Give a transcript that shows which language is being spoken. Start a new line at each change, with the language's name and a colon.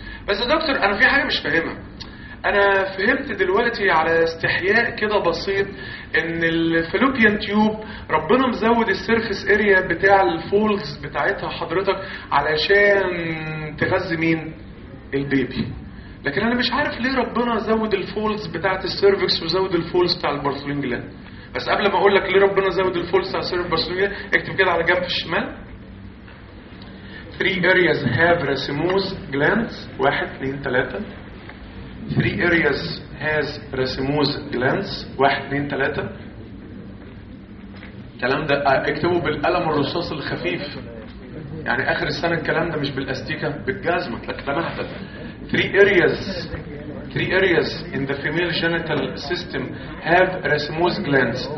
Arabic: بس دكتور انا في حاجه مش فاهمها. انا فهمت دلوقتي على استحياء كده بسيط ان الفلوبيان تيوب ربنا مزود السيرفس اريا بتاع الفولز بتاعتها حضرتك علشان تغذي مين؟ البيبي. لكن انا مش عارف ليه ربنا زود الفولز بتاعت السيرفكس وزود الفولز بتاع البارسولين جلان. بس قبل ما اقول لك ليه ربنا زود الفولز بتاع السيرفكس بارسولين جلان اكتب كده على جنب الشمال
English: three areas have racemose glands.
Arabic: واحد اثنين ثلاثة
English: three areas has racemose glands.
Arabic: واحد اثنين ثلاثة كلام ده اكتبه بالقلم الرصاص الخفيف يعني اخر السنة الكلام ده مش بالاستيكة بالجازمة لكتبها حتى
English: three areas in the female genital system have racemose glands.